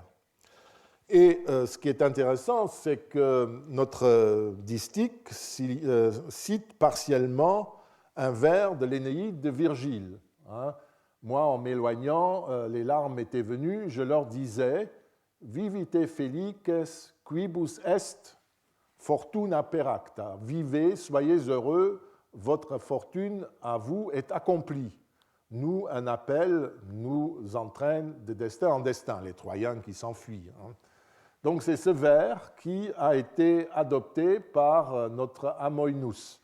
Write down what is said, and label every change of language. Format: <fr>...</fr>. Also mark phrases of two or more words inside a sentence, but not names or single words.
<fr>Et ce qui est intéressant, c'est que notre distique cite partiellement un vers de l'Énéide de Virgile. Moi, en m'éloignant, les larmes étaient venues, je leur disais «</fr> <la>Vivite felices quibus est fortuna peracta ».</la> <fr>Vivez, soyez heureux, votre fortune à vous est accomplie. Nous, un appel nous entraîne de destin en destin, les Troyens qui s'enfuient. Donc c'est ce vers qui a été adopté par notre Amoinus.</fr>